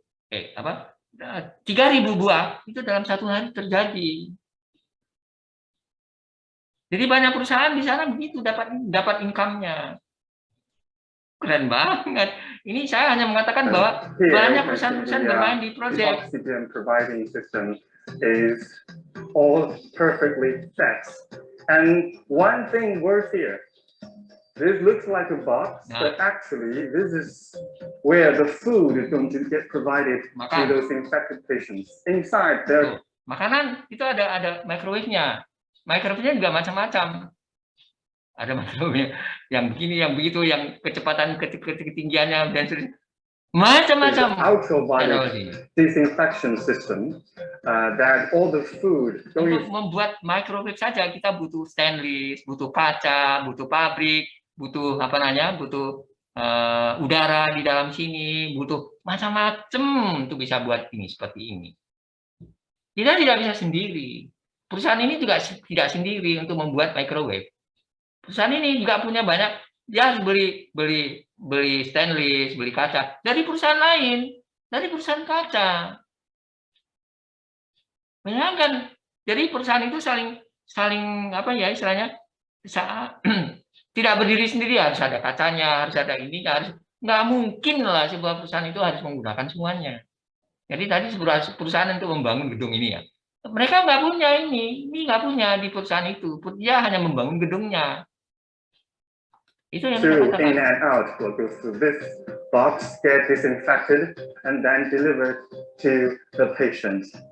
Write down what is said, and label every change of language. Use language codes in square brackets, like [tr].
[id] 3.000 buah itu dalam 1 hari terjadi. Jadi banyak perusahaan di sana begitu dapat income-nya. Keren banget. Ini saya hanya mengatakan bahwa banyak perusahaan-perusahaan bermain di proyek. [en] Oxygen providing system is all perfectly set. And one thing worse here, this looks like a box, but actually this is where the food is going to get provided to those infected patients. Inside there. [id] Makanan itu ada microwave-nya. Microwave-nya juga macam-macam. Ada microwave yang begini, yang begitu, yang kecepatan ketinggiannya dan sebagainya. Macam-macam. [en] Ultraviolet disinfection system that all the food. [id] Untuk membuat microwave saja kita butuh stainless, butuh kaca, butuh pabrik, butuh butuh udara di dalam sini, butuh macam-macam untuk bisa buat ini seperti ini. Kita tidak bisa sendiri. Perusahaan ini juga tidak sendiri untuk membuat microwave. Perusahaan ini juga punya banyak, dia harus beli stainless, beli kaca dari perusahaan lain, dari perusahaan kaca. Bayangkan, jadi perusahaan itu saling apa ya istilahnya tidak berdiri sendiri, harus ada kacanya, harus ada ini, nggak mungkin lah sebuah perusahaan itu harus menggunakan semuanya. Jadi tadi perusahaan untuk membangun gedung ini ya. Mereka nggak punya ini nggak punya di perusahaan itu. Dia hanya membangun gedungnya. Itu yang [en] to in and out will go through this box, get disinfected, and then delivered to the patient.